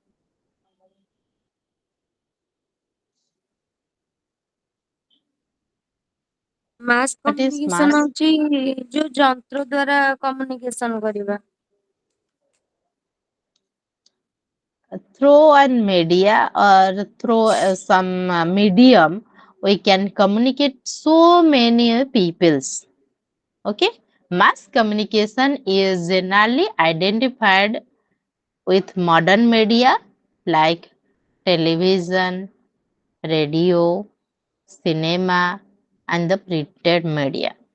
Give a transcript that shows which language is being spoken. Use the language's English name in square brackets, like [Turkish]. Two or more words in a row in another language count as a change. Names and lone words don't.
[English] ମାସ୍ What is କମ୍ୟୁନିକେସନ mass? [Odia] ହଉଛି ଯୋଉ ଯନ୍ତ୍ର ଦ୍ଵାରା କମ୍ୟୁନିକେସନ କରିବା। [English] Through an media or through some medium, we can communicate so many peoples. Okay, mass communication is generally identified with modern media like television, radio, cinema, and the printed media.